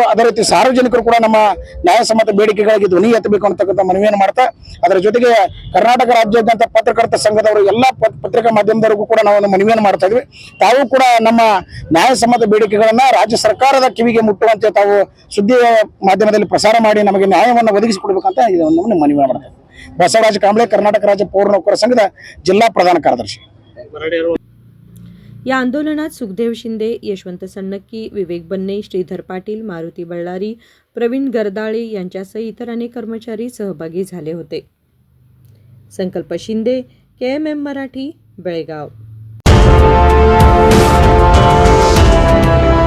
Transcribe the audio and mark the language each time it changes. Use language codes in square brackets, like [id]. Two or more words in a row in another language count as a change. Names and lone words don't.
[kn] ಅದೇ ರೀತಿ ಸಾರ್ವಜನಿಕರು ಕೂಡ ನಮ್ಮ ನ್ಯಾಯಸಮ್ಮತ ಬೇಡಿಕೆಗಳಿಗೆ ಧ್ವನಿ ಎತ್ತಬೇಕು ಅಂತಕ್ಕಂಥ ಮನವಿಯನ್ನು ಮಾಡ್ತಾ, ಅದರ ಜೊತೆಗೆ ಕರ್ನಾಟಕ ರಾಜ್ಯಾದ್ಯಂತ ಪತ್ರಕರ್ತ ಸಂಘದವರು ಎಲ್ಲ ಪತ್ರಿಕಾ ಮಾಧ್ಯಮದವರಿಗೂ ಕೂಡ ನಾವು ಒಂದು ಮನವಿಯನ್ನು ಮಾಡ್ತಾ ಇದ್ವಿ. ತಾವು ಕೂಡ ನಮ್ಮ ನ್ಯಾಯಸಮ್ಮತ ಬೇಡಿಕೆಗಳನ್ನ ರಾಜ್ಯ ಸರ್ಕಾರದ ಕಿವಿಗೆ ಮುಟ್ಟುವಂತೆ ತಾವು ಸುದ್ದಿ ಮಾಧ್ಯಮದಲ್ಲಿ ಪ್ರಸಾರ ಮಾಡಿ ನಮಗೆ ನ್ಯಾಯವನ್ನು ಒದಗಿಸಿಕೊಡ್ಬೇಕಂತ ಇದನ್ನು ಮನವಿ ಮಾಡ್ತಾರೆ. ಬಸವರಾಜ ಕಾಂಬಳೆ, ಕರ್ನಾಟಕ ರಾಜ್ಯ ಪೌರ ನೌಕರ ಸಂಘದ ಜಿಲ್ಲಾ ಪ್ರಧಾನ ಕಾರ್ಯದರ್ಶಿ. [mr] या आंदोलनात सुखदेव शिंदे, यशवंत सन्नक्की, विवेक बन्ने, श्रीधर पाटील, मारुती बल्लारी, प्रवीण गरदाळे यांच्यासह इतर अनेक कर्मचारी सहभागी झाले होते. संकल्प शिंदे, KMM मराठी, बेळगाव.